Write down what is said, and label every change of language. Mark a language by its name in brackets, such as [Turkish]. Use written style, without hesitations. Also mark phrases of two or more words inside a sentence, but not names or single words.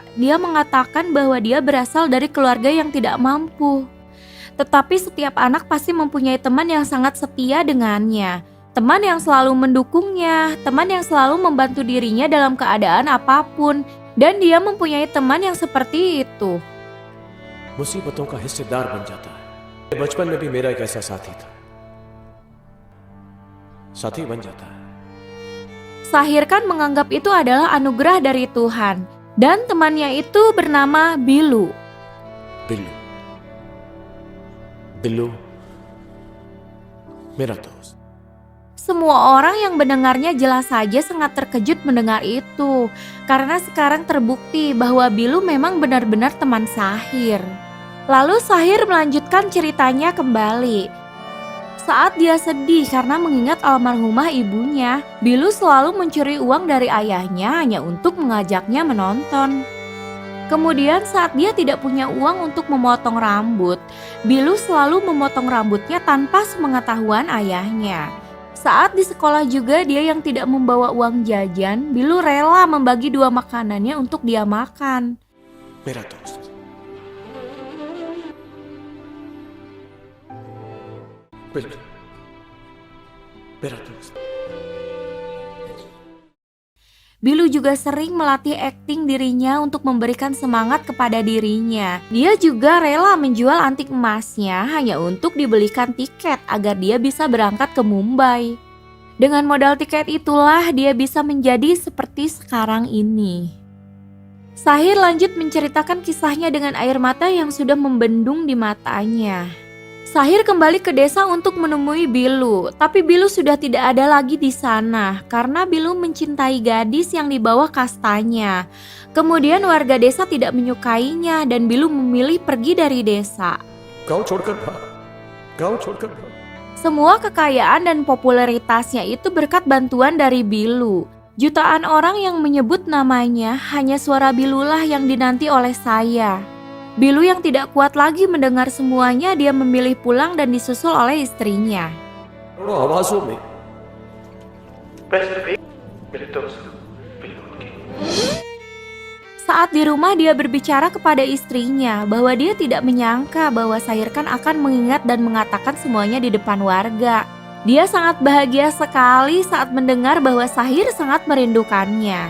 [Indonesian] Dia mengatakan bahwa dia berasal dari keluarga yang tidak mampu. Tetapi setiap anak pasti mempunyai teman yang sangat setia dengannya. Teman yang selalu mendukungnya, teman yang selalu membantu dirinya dalam keadaan apapun. Dan dia mempunyai teman yang seperti itu. [Hindi] मुसीबतों का हिस्सेदार बन जाता है। बचपन में भी मेरा एक ऐसा साथी था, साथी बन जाता है। [Indonesian] Sahirkan menganggap itu adalah anugerah dari Tuhan. Dan temannya itu bernama Bilu. [Hindi] बिल्लू, बिल्लू मेरा दोस्त। [Indonesian] Semua orang yang mendengarnya jelas saja sangat terkejut mendengar itu. Karena sekarang terbukti bahwa Bilu memang benar-benar teman Sahir. Lalu Sahir melanjutkan ceritanya kembali. Saat dia sedih karena mengingat almarhumah ibunya, Bilu selalu mencuri uang dari ayahnya hanya untuk mengajaknya menonton. Kemudian saat dia tidak punya uang untuk memotong rambut, Bilu selalu memotong rambutnya tanpa sepengetahuan ayahnya. Saat di sekolah juga dia yang tidak membawa uang jajan, Bilu rela membagi 2 makanannya untuk dia makan. [Hindi] मेरा दोस्त, बिल्लू मेरा दोस्त। [Indonesian] Bilu juga sering melatih akting dirinya untuk memberikan semangat kepada dirinya. Dia juga rela menjual antik emasnya hanya untuk dibelikan tiket agar dia bisa berangkat ke Mumbai. Dengan modal tiket itulah dia bisa menjadi seperti sekarang ini. Sahir lanjut menceritakan kisahnya dengan air mata yang sudah membendung di matanya. Sahir kembali ke desa untuk menemui Bilu, tapi Bilu sudah tidak ada lagi di sana karena Bilu mencintai gadis yang di bawah kastanya. Kemudian warga desa tidak menyukainya dan Bilu memilih pergi dari desa. [Hindi] गांव छोड़कर भाग, गांव छोड़कर भाग। [Indonesian] Semua kekayaan dan popularitasnya itu berkat bantuan dari Bilu. Jutaan orang yang menyebut namanya, hanya suara Bilulah yang dinanti oleh saya. Bilu yang tidak kuat lagi mendengar semuanya, dia memilih pulang dan disusul oleh istrinya. [Hindi] आवाजों में [Indonesian] Saat di rumah dia berbicara kepada istrinya bahwa dia tidak menyangka bahwa Sahirkan akan mengingat dan mengatakan semuanya di depan warga. Dia sangat bahagia sekali saat mendengar bahwa Sahir sangat merindukannya.